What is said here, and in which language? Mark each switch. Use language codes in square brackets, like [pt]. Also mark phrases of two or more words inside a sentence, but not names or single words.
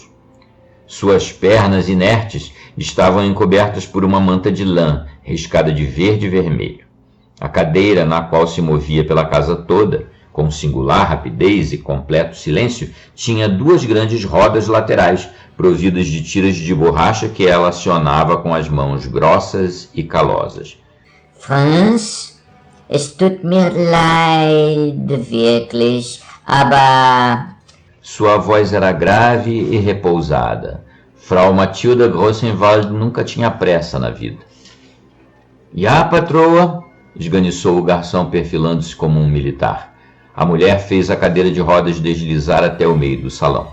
[pt] Suas pernas inertes estavam encobertas por uma manta de lã, riscada de verde e vermelho. A cadeira na qual se movia pela casa toda, com singular rapidez e completo silêncio, tinha duas grandes rodas laterais, providas de tiras de borracha que ela acionava com as mãos grossas e calosas. [de] Franz, es tut mir leid, wirklich, aber... [pt] Sua voz era grave e repousada. Frau Matilda Grossenwald nunca tinha pressa na vida. Ja, patroa, esganiçou o garçom perfilando-se como um militar. A mulher fez a cadeira de rodas deslizar até o meio do salão.